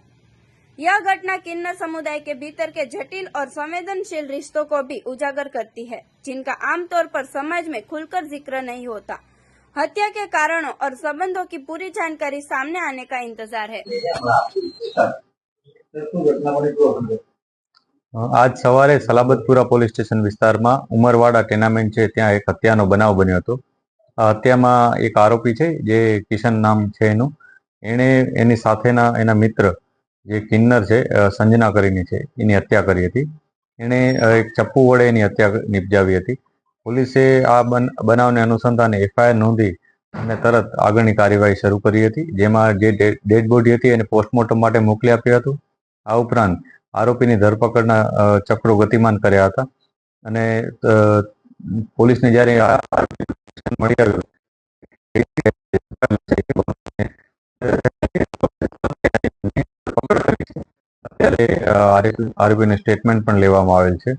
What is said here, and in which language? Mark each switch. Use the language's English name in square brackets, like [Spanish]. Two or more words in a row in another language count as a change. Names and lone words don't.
[Hindi] यह घटना किन्नर समुदाय के भीतर के जटिल और संवेदनशील रिश्तों को भी उजागर करती है, जिनका आमतौर पर समाज में खुलकर जिक्र नहीं होता। हत्या के कारणों और संबंधों की पूरी जानकारी सामने आने का इंतजार है। [Gujarati] આજ સવારે સલાબતપુરા પોલીસ સ્ટેશન વિસ્તારમા ઉમરવાડા ટેનામેન્ટ છે ત્યાં એક હત્યાનો બનાવ બન્યો હતો। આ હત્યામાં એક આરોપી છે જે કિશન નામ છે એણે એની સાથેના એના મિત્ર જે કિન્નર છે સંજના કરીને છે એની હત્યા કરી હતી। એણે એક ચપ્પુ વડે એની હત્યા નિપજાવી હતી। પોલીસે આ બનાવને અનુસંધાને એફઆઈઆર નોંધી અને તરત આગળની કાર્યવાહી શરૂ કરી હતી, જેમાં જે ડેડ બોડી હતી એને પોસ્ટમોર્ટમ માટે મોકલી આપ્યું હતું। આ ઉપરાંત આરોપીની ધરપકડના ચક્રો ગતિમાન કર્યા હતા અને પોલીસને જ્યારે મળી આવ્યું અત્યારે આરોપીને સ્ટેટમેન્ટ પણ લેવામાં આવેલ છે।